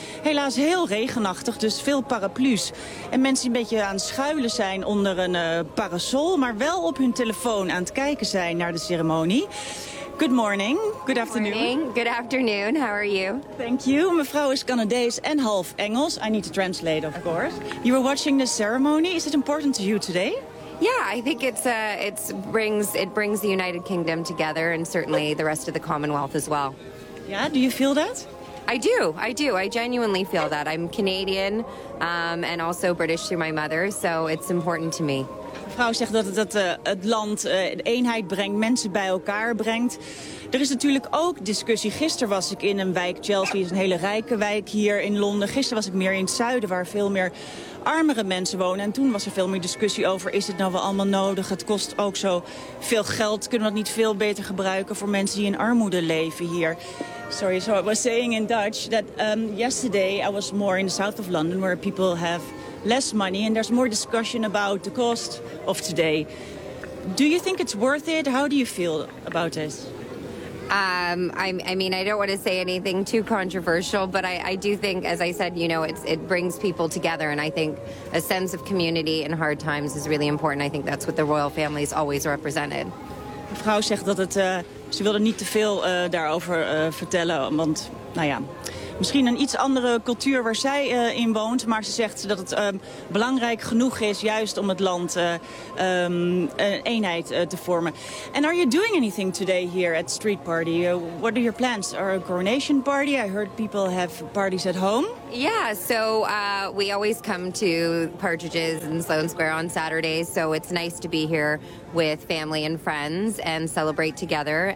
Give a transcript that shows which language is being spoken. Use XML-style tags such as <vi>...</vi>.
<nl>Helaas heel regenachtig, dus veel paraplu's. En mensen die een beetje aan het schuilen zijn onder een parasol, maar wel op hun telefoon aan het kijken zijn naar de ceremonie.</nl> <en>Good morning. Good afternoon. Good morning. Good afternoon. How are you? Thank you.</en> <nl>Mevrouw is Canadees en half Engels.</nl> <en>I need to translate, of course. You were watching the ceremony. Is it important to you today? Yeah, I think it brings the United Kingdom together and certainly the rest of the Commonwealth as well. Yeah, do you feel that? I do. I do. I genuinely feel that. I'm Canadian and also British through my mother, so it's important to me.</en> <nl>Mevrouw zegt dat het het land de eenheid brengt, mensen bij elkaar brengt. Er is natuurlijk ook discussie. Gisteren was ik in een wijk, Chelsea is een hele rijke wijk hier in Londen. Gisteren was ik meer in het zuiden, waar veel meer armere mensen wonen. En toen was er veel meer discussie over, is het nou wel allemaal nodig? Het kost ook zo veel geld. Kunnen we dat niet veel beter gebruiken voor mensen die in armoede leven hier?</nl> <en>Sorry, so I was saying in Dutch that yesterday I was more in the south of London where people have less money and there's more discussion about the cost of today. Do you think it's worth it? How do you feel about this? I mean, I don't want to say anything too controversial, but I do think, as I said, you know, it brings people together. And I think a sense of community in hard times is really important. I think that's what the royal family has always represented.</en> <nl>Mevrouw zegt dat het, ze wilde niet te veel daarover vertellen, want nou ja, misschien een iets andere cultuur waar zij in woont. Maar ze zegt dat het belangrijk genoeg is juist om het land een eenheid te vormen.</nl> <en>And are you doing anything today here at Street Party? What are your plans? Are a coronation party? I heard people have parties at home. Yeah, so we always come to Partridge's in Sloane Square on Saturdays. So it's nice to be here with family and friends and celebrate together.</en>